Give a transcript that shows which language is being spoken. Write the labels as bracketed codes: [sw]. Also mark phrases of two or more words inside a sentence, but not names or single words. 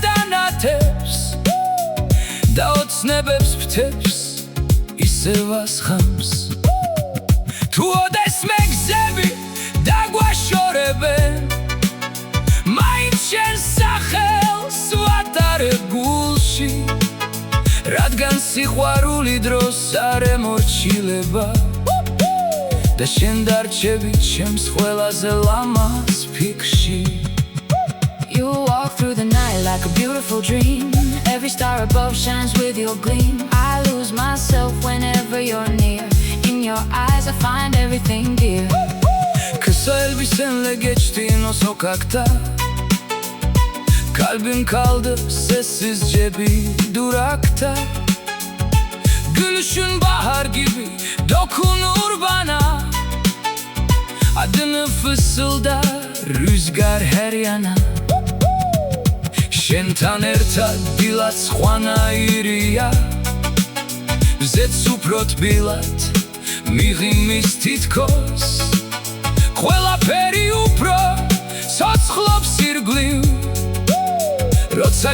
[ka] ანათებს და ოცნებებს ფთებს ისევ ასხამს თუ ოდესმე გზები დაგვაშორებენ მაინც შენ სახელს ვატარებ გულში რადგან სიყვარული დროს არ ემორჩილება და შენ დარჩები ჩემს ყველაზე ლამაზ ფიქრში [en] You walk through the night like a beautiful dream Every star above shines with your gleam I lose myself whenever you're near In your eyes I find everything dear [tr] Kısa elbisenle geçtiğin o sokakta Kalbim kaldı sessizce bir durakta Gülüşün bahar gibi dokunur bana Adını fısıldar rüzgar her yana [ka] შენ თან ერთად დილად სხვანაირია ზეც უფრო თბილად მიღიმის თითქოს ყველაფერი უფრო ცოცხლობს ირგვლივ როცა